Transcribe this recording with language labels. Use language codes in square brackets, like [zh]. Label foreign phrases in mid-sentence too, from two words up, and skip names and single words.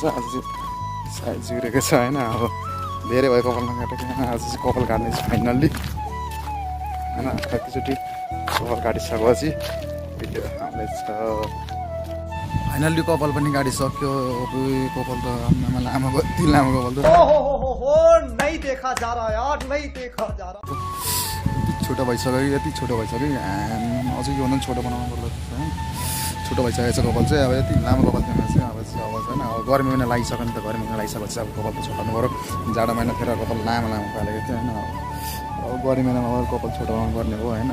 [ne] आज चाहिँ साइज जुरेको छ होइन। अब धेरै भयो कपाल नकाटेको होइन। आज चाहिँ कपाल काट्ने छु फाइनल्ली होइन। एकैचोटि कपाल काटिसकेपछि भिडियो आउँदैछ। फाइनल्ली कपाल पनि काटिसक्यो। कपाल त आम्मामा लामो भयो, यति लामो कपाल त [hi] नहीं देखा जा रहा यार, नहीं देखा जा रहा। [ne] छोटो भइसक्यो, यति छोटो भइसक्यो। अझै यो भन्दा छोटो बनाउनु पर्ला होइन। छोटो भइसकेको छ कपाल चाहिँ। अब यति लामो कपाल थिएन चाहिँ अब होइन। अब गर्मी महिना लागिसक्यो नि त। गर्मी महिना लागिसकेपछि अब कपाल त छोटाउनु पऱ्यो। जाडो महिनातिर कपाल लामो लामो पालेको थियो होइन। अब गर्मी महिनामा अब कपाल छोटाउनु पर्ने भयो होइन।